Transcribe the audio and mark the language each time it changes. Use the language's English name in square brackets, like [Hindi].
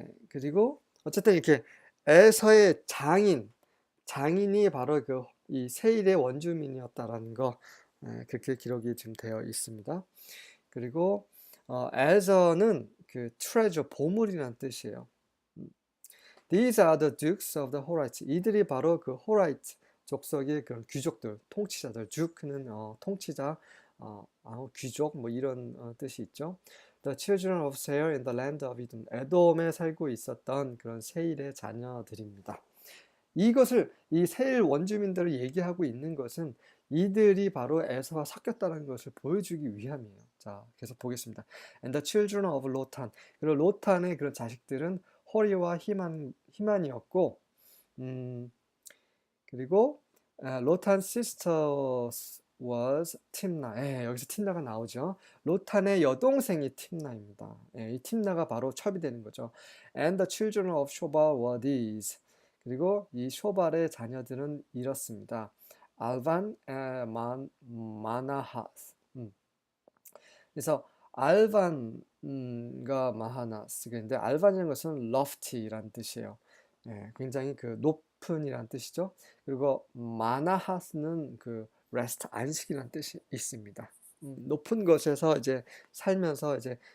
[Korean] 그리고 어쨌든 이렇게 에서의 장인이 바로 이 세일의 원주민이었다라는 거 그렇게 기록이 지금 되어 있습니다. 그리고 에서는 그 treasure, 보물이라는 뜻이에요. [English] These are the dukes of the Horites. [Korean] 이들이 바로 그 호라이트 족속의 그런 귀족들, 통치자들. duke는 통치자, 귀족 뭐 이런 뜻이 있죠. [English] The children of Seir in the land of Edom. [Korean] 에돔에 살고 있었던 그런 세일의 자녀들입니다. 이것을 이 세일 원주민들을 얘기하고 있는 것은 이들이 바로 에서와 섞였다는 것을 보여주기 위함이에요. 자, 계속 보겠습니다. [English] And the children of Lotan. [Korean] 그리고 로탄의 그런 자식들은 호리와 히만이었고, 그리고 로탄 [English] sisters was [Korean] 팀나. 여기서 팀나가 나오죠. 로탄의 여동생이 팀나입니다. 이 팀나가 바로 첩이 되는 거죠. [English] And the children of Shobal were these. [Korean] 그리고 이 쇼발의 자녀들은 이렇습니다. 알반, 마나하스. 그래서 알반과 마하나스가 있는데 알반이라는 것은 lofty란 뜻이에요. 굉장히 그 높은이란 뜻이죠. 그리고 마나하스는 그 rest, 안식이란 뜻이 있습니다. 높은 곳에서 이제 살면서 이제